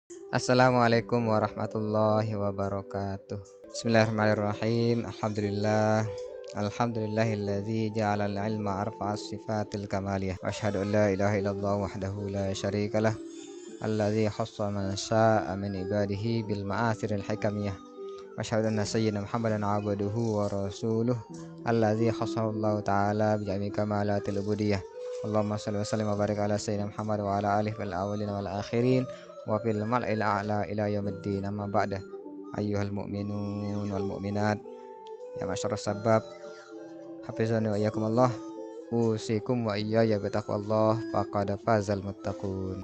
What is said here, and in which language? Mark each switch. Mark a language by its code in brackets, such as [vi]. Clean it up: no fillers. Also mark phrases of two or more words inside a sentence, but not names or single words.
[ar] السلام عليكم ورحمة الله وبركاته. بسم الله الرحمن الرحيم. الحمد لله الذي جعل العلم أرفع الصفات الكمالية. وأشهد أن لا إله إلا الله وحده لا شريك له. الذي خص من شاء من عباده بالمآثر الحكمية. وأشهد أن سيدنا محمدا عبده ورسوله. الذي خصه الله تعالى بجميع كمالات العبودية. اللهم صل وسلم وبارك على سيدنا محمد وعلى آله والأولين والآخرين وفي الملإ الأعلى إلى يوم الدين. أما بعد. أيها المؤمنون والمؤمنات، يا معشر الشباب، حفظني وإياكم الله، أوصيكم وإياي بتقوى الله، فقد فاز المتقون.